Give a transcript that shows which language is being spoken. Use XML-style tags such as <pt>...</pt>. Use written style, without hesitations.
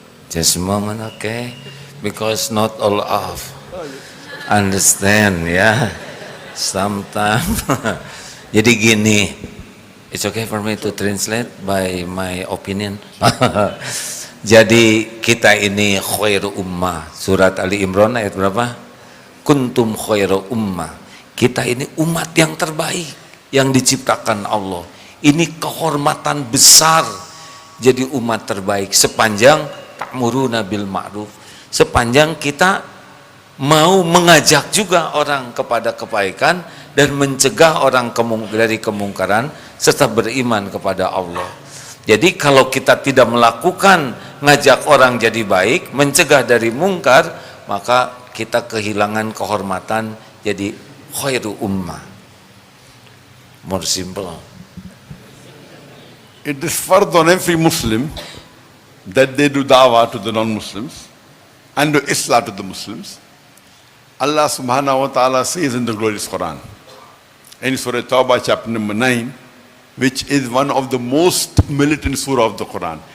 <en>Just a moment, okay? Because not all of understand, ya. Sometimes.</en> <id>Jadi gini,</id> <en>it's okay for me to translate by my opinion.</en> <id>Jadi kita ini khairu ummah. Surat Ali Imran ayat berapa?</id> <ar>Kuntum khairu ummah.</ar> <id>Kita ini umat yang terbaik yang diciptakan Allah. Ini kehormatan besar jadi umat terbaik sepanjang</id> <ar>ta'muruna bil ma'ruf,</ar> <id>sepanjang kita mau mengajak juga orang kepada kebaikan dan mencegah orang dari kemungkaran serta beriman kepada Allah. Jadi kalau kita tidak melakukan ngajak orang jadi baik, mencegah dari mungkar, maka kita kehilangan kehormatan jadi khairu ummah.</id> <en>More simple. It is fard on every Muslim that they do dawah to the non-Muslims and do Islah to the Muslims. Allah subhanahu wa ta'ala says in the glorious Quran, in Surah Tawbah chapter number 9, which is one of the most militant surah of the Quran.</en>